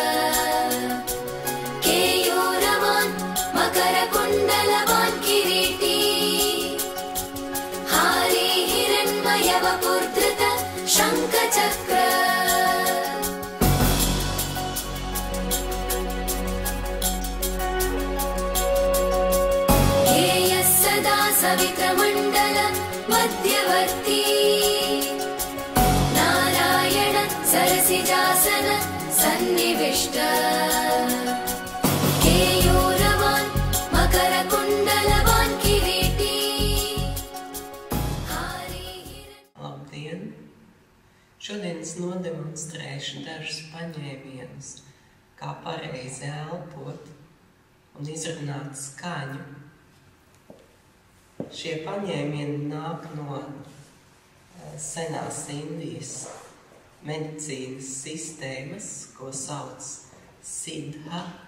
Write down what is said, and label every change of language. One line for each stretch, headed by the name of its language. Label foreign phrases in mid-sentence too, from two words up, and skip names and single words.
Sanskrit: केयूरवान् मकरकुण्डलवान् किरीटी हारी हिरण्मयवपुर्धृत शङ्खचक्र सवित्रमण्डल मध्यवर्ती नारायण सरसिजासन सन्निविष्ट केयूरवान् मकरकुण्डलवान् किरीटी
Latvian: Labdien! Šodien es nodemonstrēšu dažus paņēmienus, kā pareizi elpot un izrunāt skaņu. Šie paņēmieni nāk no senās Indijas medicīnas sistēmas, ko sauc Siddha.